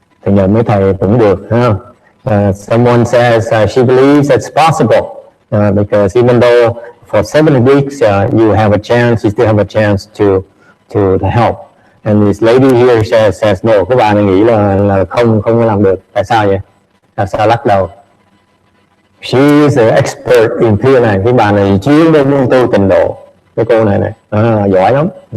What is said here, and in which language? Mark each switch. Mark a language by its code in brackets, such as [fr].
[vi] Thì nhờ mấy thầy cũng được, ha. [en] Someone says she believes it's possible because even though for 7 weeks you have a chance, you still have a chance to help. And this lady here says no. [vi] Các bạn nghĩ là không có làm được. Tại sao vậy? Tại sao lắc đầu? [en] She is an expert in Pureland. [vi] Cái bà này chuyên môn tu tịnh độ. Cái cô này giỏi lắm.